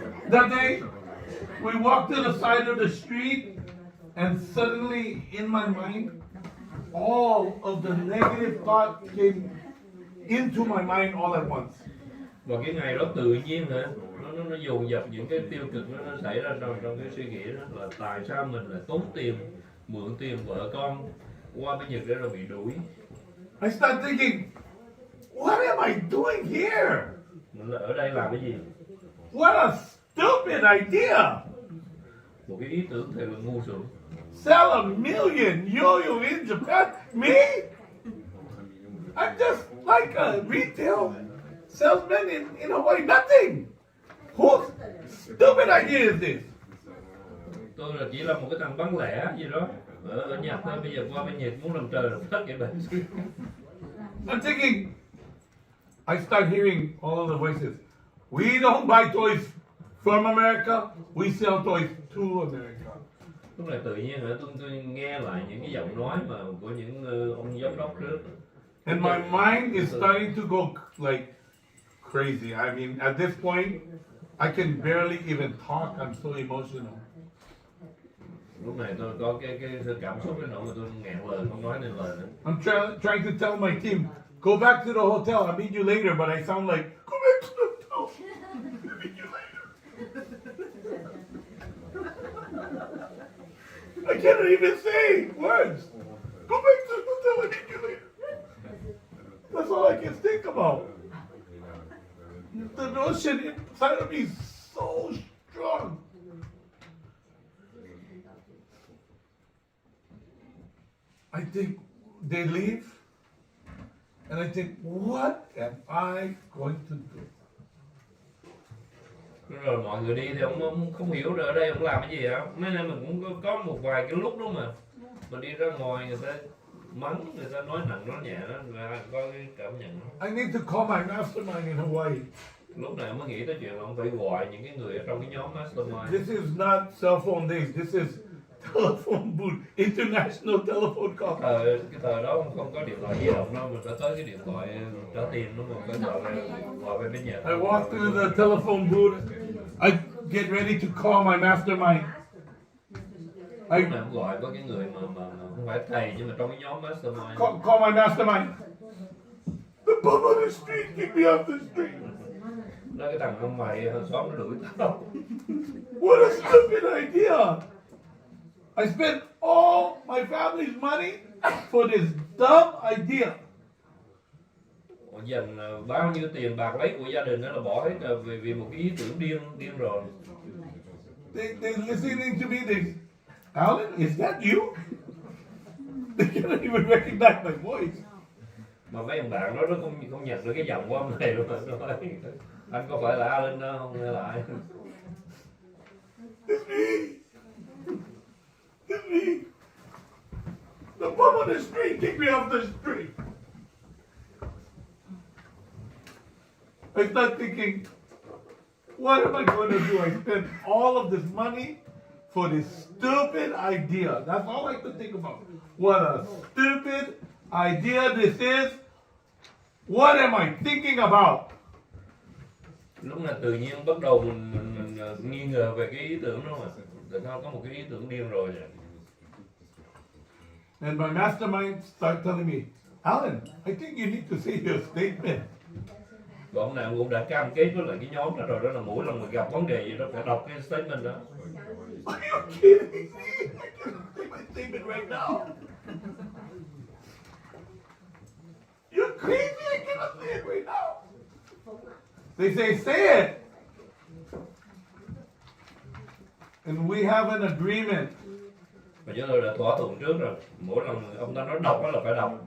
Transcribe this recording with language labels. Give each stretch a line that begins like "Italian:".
English: That day, we walked to the side of the street, and suddenly in my mind, all of the negative thoughts came into my mind all at once.
Vietnamese: Và cái ngày đó tự nhiên hả, nó dồn dập những cái tiêu cực nó xảy ra trong cái suy nghĩ đó, là tại sao mình lại tốn tiền mượn tiền vợ con qua bên Nhật để rồi bị đuổi.
English: I start thinking, what am I doing here?
Vietnamese: Mình là ở đây làm cái gì?
English: What a stupid idea!
Vietnamese: Một cái ý tưởng thật là ngu xuẩn.
English: Sell a million yo-yo in Japan? Me? I'm just like a retail salesman in Hawaii. Nothing! Whose stupid idea is this?
Vietnamese: Tôi là chỉ là một cái thằng bán lẻ gì đó ở Nhật thôi, bây giờ qua bên Nhật muốn làm trời làm đất vậy bạn.
English: I'm thinking, I start hearing all of the voices. We don't buy toys from America, we sell toys to America.
Vietnamese: Lúc này tự nhiên hả, tôi nghe lại những cái giọng nói mà của những ông giám đốc trước.
English: And my mind is starting to go like crazy. I mean, at this point, I can barely even talk. I'm so emotional.
Vietnamese: Lúc này tôi có cái cảm xúc đến nỗi mà tôi nghẹn lời không nói nên lời nữa.
English: I'm trying to tell my team, go back to the hotel. I'll meet you later. But I sound like, go back to the hotel. I'll meet you later. I cannot even say words. Go back to the hotel. I'll meet you later. That's all I can think about. The notion inside of me is so strong. I think they leave, and I think, what am I going to do?
Vietnamese: Rồi mọi người đi thì ông không hiểu rồi ở đây ông làm cái gì hả? Mấy nay mình cũng có một vài cái lúc đó mà mình đi ra ngoài người ta mắng, người ta nói nặng nói nhẹ đó, và có cái cảm nhận đó.
English: I need to call my mastermind in Hawaii.
Vietnamese: Lúc này ông mới nghĩ tới chuyện là ông phải gọi những cái người ở trong cái nhóm mastermind.
English: This is not cell phone days. This is telephone booth, international telephone call.
Vietnamese: Cái thời đó không có điện thoại di động đâu, mình phải tới cái điện thoại trả tiền đúng không? Phải gọi về bên Nhật.
English: I walk through the telephone booth. I get ready to call my mastermind.
Vietnamese: Lúc này ông gọi có cái người mà không phải thầy nhưng mà trong cái nhóm mastermind.
English: Call my mastermind. The bum on the street, kick me off the street.
Vietnamese: Đó cái thằng ông mày hàng xóm nó đuổi tao.
English: What a stupid idea! I spent all my family's money for this dumb idea.
Vietnamese: Dành bao nhiêu tiền bạc lấy của gia đình đó là bỏ hết vì một cái ý tưởng điên rồi.
English: They're listening to me. Alan, is that you? They cannot even recognize my voice.
Vietnamese: Mà mấy ông bạn đó nó không nhận được cái giọng của ông này luôn mà nó nói, anh có phải là Alan đó không hay là ai?
English: It's me. It's me. The bum on the street kicked me off the street. I start thinking, what am I going to do? I spent all of this money for this stupid idea. That's all I could think about. What a stupid idea this is. What am I thinking about?
Vietnamese: Lúc này tự nhiên bắt đầu mình nghi ngờ về cái ý tưởng đó mà. Tại sao có một cái ý tưởng điên rồi vậy?
English: And my mastermind started telling me, Alan, I think you need to say your statement.
Vietnamese: Và ông này ông cũng đã cam kết với lại cái nhóm đó rồi, đó là mỗi lần mình gặp vấn đề gì đó phải đọc cái statement đó.
English: Are you kidding me? I can't say my statement right now. You're crazy. I cannot say it right now. They say it. And we have an agreement.
Vietnamese: Và chúng tôi đã thỏa thuận trước rồi. Mỗi lần ông ta nói đọc đó là phải đọc.